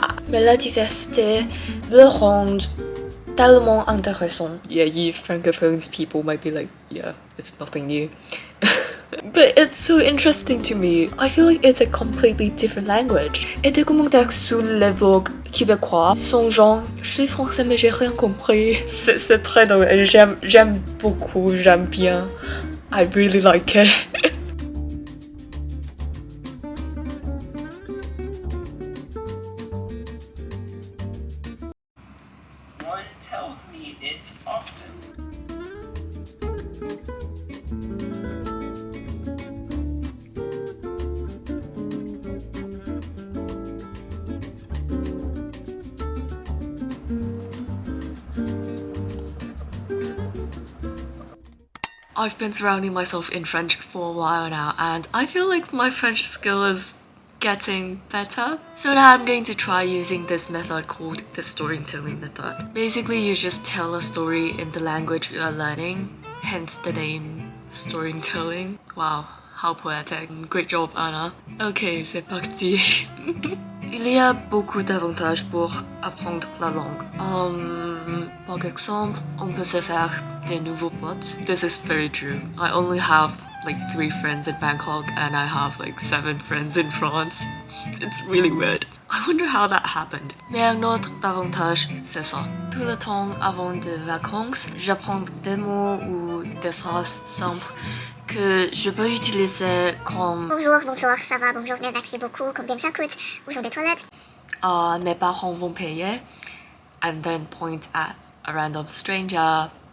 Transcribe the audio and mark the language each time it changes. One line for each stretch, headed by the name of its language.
French: Mais la diversité le rend tellement intéressant.
English: Yeah, you francophones people might be like, yeah, it's nothing new. But it's so interesting to me. I feel like it's a completely different language.
French: Et des commentaires sous les vlogs québécois sont genre, je suis français mais j'ai rien compris. C'est très drôle et j'aime beaucoup, j'aime bien.
English: I really like it. One tells me it often. I've been surrounding myself in French for a while now and I feel like my French skill is getting better. So now I'm going to try using this method called the storytelling method. Basically, you just tell a story in the language you are learning, hence the name storytelling. Wow, how poetic. Great job, Anna. Ok,
French: c'est parti. Il y a beaucoup d'avantages pour apprendre la langue. Par exemple, on peut se faire des nouveaux potes.
English: This is very true. I only have like 3 friends in Bangkok and I have like 7 friends in France. It's really weird. I wonder how that happened.
French: Mais un autre avantage, c'est ça. Tout le temps avant de vacances, j'apprends des mots ou des phrases simples que je peux utiliser comme Bonjour, bonsoir, ça va, bonjour, merci beaucoup, combien ça coûte, où sont les toilettes? Mes parents vont payer,
English: and then point at a random stranger.